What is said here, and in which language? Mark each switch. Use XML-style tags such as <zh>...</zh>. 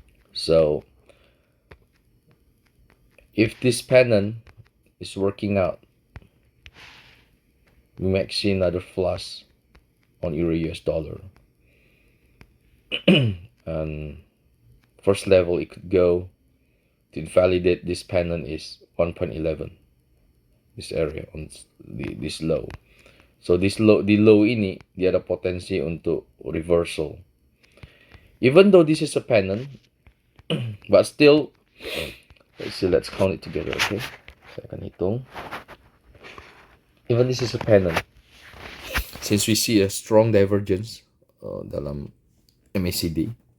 <en>So if this pennant is working out, we might see another flush on euro US dollar. And first level it could go to invalidate this pennant is 1.11, this area on this low.</en> <id>So di low ini dia ada potensi untuk reversal.</id> <en>Even though this is a pennant, but still, let's count it together, okay?</en> <id>Saya akan hitung.</id> <en>Even this is a pennant, since we see a strong divergence dalam MACD.</en>